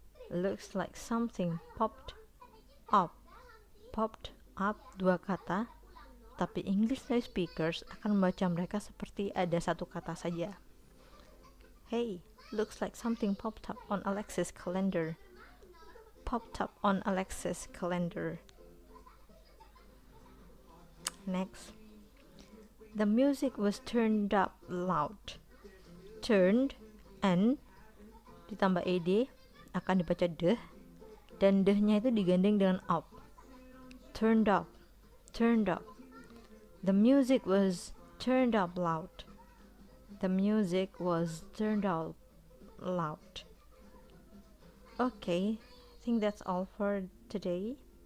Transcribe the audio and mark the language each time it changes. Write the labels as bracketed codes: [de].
[en] Looks like something popped up. [id] Popped up dua kata, tapi English native speakers akan membaca mereka seperti ada satu kata saja. [en] Hey, looks like something popped up on Alexis' calendar. Popped up on Alexis' calendar. Next. The music was turned up loud. [id] Turned, n ditambah ed akan dibaca deh, dan dehnya itu digandeng dengan up. [en] Turned up, turned up. The music was turned up loud. The music was turned up loud. Okay, I think that's all for today.